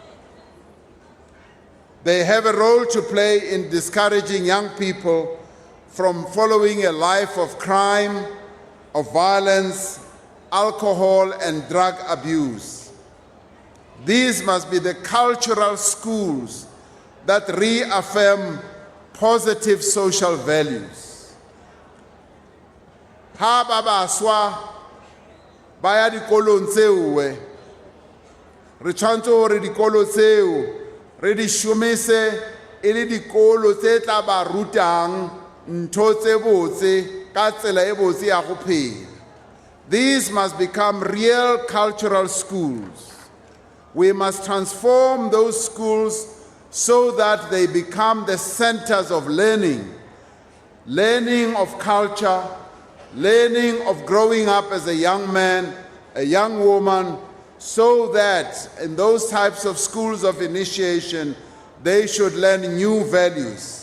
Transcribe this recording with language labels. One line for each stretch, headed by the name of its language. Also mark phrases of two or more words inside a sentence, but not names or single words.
English: They have a role to play in discouraging young people from following a life of crime, of violence, alcohol, and drug abuse. These must be the cultural schools that reaffirm positive social values.
Southern Sotho: Ha ba baswa ba ya dikolong tseo, re tshwanetse hore dikolo tseo re di shomise e le dikolo tse tla ba rutang ntho tse botse ka tsela e botse ya go phela.
English: These must become real cultural schools. We must transform those schools so that they become the centers of learning, learning of culture, learning of growing up as a young man, a young woman, so that in those types of schools of initiation, they should learn new values.